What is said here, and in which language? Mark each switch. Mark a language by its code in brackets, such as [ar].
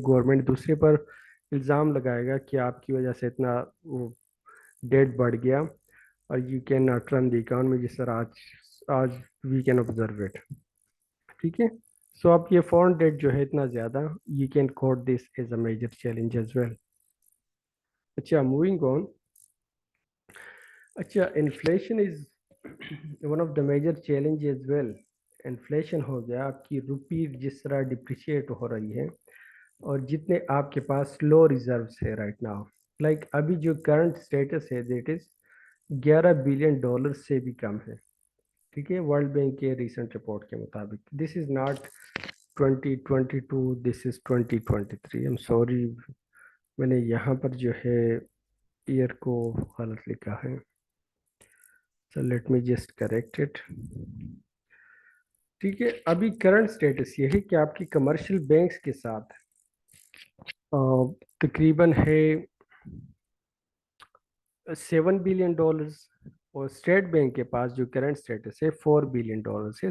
[ur] Government دوسرے پر الزام لگائے گا کہ آپ کی وجہ سے اتنا وہ ڈیٹ بڑھ گیا، اور [en] you can not run the economy, [ur] جس طرح آج [en] We can observe it. [ur] ٹھیک ہے. سو آپ یہ فورن ڈیٹ جو ہے اتنا زیادہ، [en] You can quote this as a major challenge as well. [ur] اچھا، [en] Moving on. اچھا inflation is one of the major challenge as well. [ur] Inflation ہو گیا آپ کی روپی جس طرح ڈپریشیٹ ہو رہی ہے اور جتنے آپ کے پاس لو ریزروس ہے رائٹ ناؤ. لائک ابھی جو کرنٹ اسٹیٹس ہے دیٹ از $11 بلین سے بھی کم ہے. ٹھیک ہے ورلڈ بینک کے ریسنٹ رپورٹ کے مطابق. [en] This is not 2022, this is 2023. Am sorry [ur] میں نے یہاں پر جو ہے ایئر کو غلط لکھا ہے. [en] So let me just correct it. [ur] ٹھیک ہے ابھی کرنٹ اسٹیٹس یہ ہے کہ آپ کی کمرشل بینکس کے ساتھ تقریباً ہے $7 بلین اور اسٹیٹ بینک کے پاس جو کرنٹ اسٹیٹس ہے $4 بلین ہے.